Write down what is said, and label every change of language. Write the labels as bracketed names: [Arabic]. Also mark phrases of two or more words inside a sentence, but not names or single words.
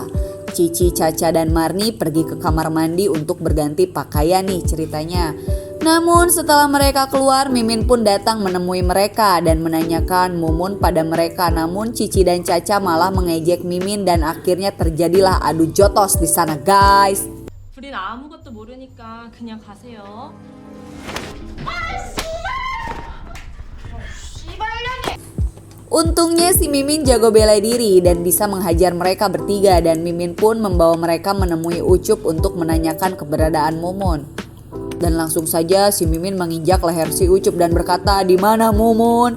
[Indonesian] Cici, Caca, dan Marni pergi ke kamar mandi untuk berganti pakaian nih ceritanya. Namun setelah mereka keluar, Mimin pun datang menemui mereka dan menanyakan Mumun pada mereka. Namun Cici dan Caca malah mengejek Mimin dan akhirnya terjadilah adu jotos di sana guys. [Korean] 우린 아무것도 모르니까 그냥 가세요. [Indonesian] Untungnya si Mimin jago bela diri dan bisa menghajar mereka bertiga dan Mimin pun membawa mereka menemui Ucup untuk menanyakan keberadaan Mumun. Dan langsung saja si Mimin menginjak leher si Ucup dan berkata, "Di mana Mumun?"